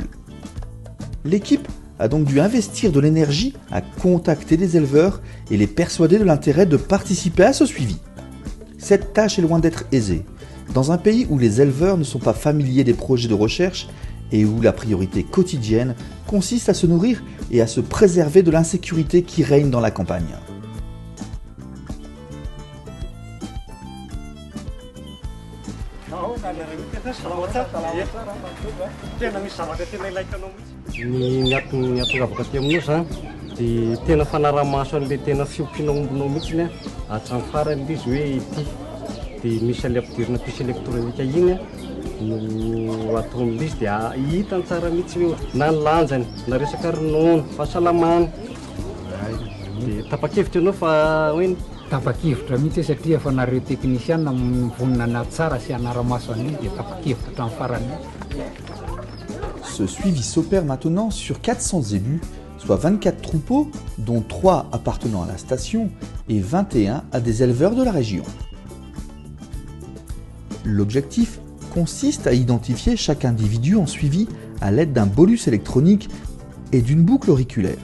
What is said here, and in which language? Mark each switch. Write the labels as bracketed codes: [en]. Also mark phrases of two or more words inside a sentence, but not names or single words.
[fr] L'équipe a donc dû investir de l'énergie à contacter des éleveurs et les persuader de l'intérêt de participer à ce suivi. Cette tâche est loin d'être aisée, dans un pays où les éleveurs ne sont pas familiers des projets de recherche et où la priorité quotidienne consiste à se nourrir et à se préserver de l'insécurité qui règne dans la campagne. [mg] Ny atongavaka aty aminao zany dia tena fanarahamaso an'ilay tena fiompiana ombinao mihitsy hatramin'ny farany ilay izy hoe ity dia misy an'ilay ampidirina [fr] puce électronique [mg] igny no atao amin'ilay izy dia hitany tsara mihitsy hoe na ny lanjany na resaka ronono fahasalamana dia tapa-kevitra ianao fa hoe tapa-kevitra mihitsy satria efa nareo teknisiana mivonona anaty tsara sy anaramaso an'iny dia tapa-kevitra hatramin'ny farany. [fr] Ce suivi s'opère maintenant sur 400 zébus, soit 24 troupeaux, dont 3 appartenant à la station et 21 à des éleveurs de la région. L'objectif consiste à identifier chaque individu en suivi à l'aide d'un bolus électronique et d'une boucle auriculaire.